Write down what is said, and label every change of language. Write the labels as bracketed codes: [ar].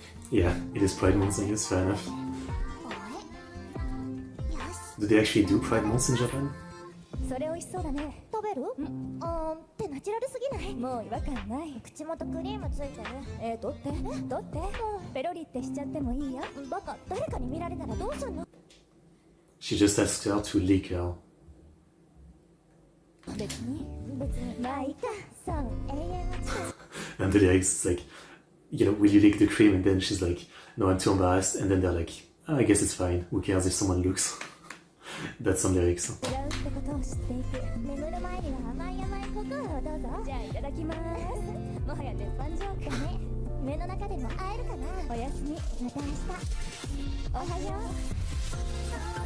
[en] Yeah, it is Pride Month, I guess, fair enough. Do they actually do Pride Month in Japan? [ja] それ美味しそうだね食べるってナチュラルすぎないもう違和感ない口元クリームついてる取ってペロリってしちゃってもいいよバカ誰かに見られたらどうすんの [en] She just asked her to leak her. [ja] 別にまあいいかそう永遠は近い [en] And the lyrics, like, you know, will you lick the cream? And then she's like, no, I'm too embarrassed. And then they're like, oh, I guess it's fine. Who cares if someone looks? That's some lyrics. [ja] ってことを知っていく眠る前には甘いココアをどうぞじゃあいただきますもはや鉄板状だね夢の中でも会えるかなおやすみまた明日おはよう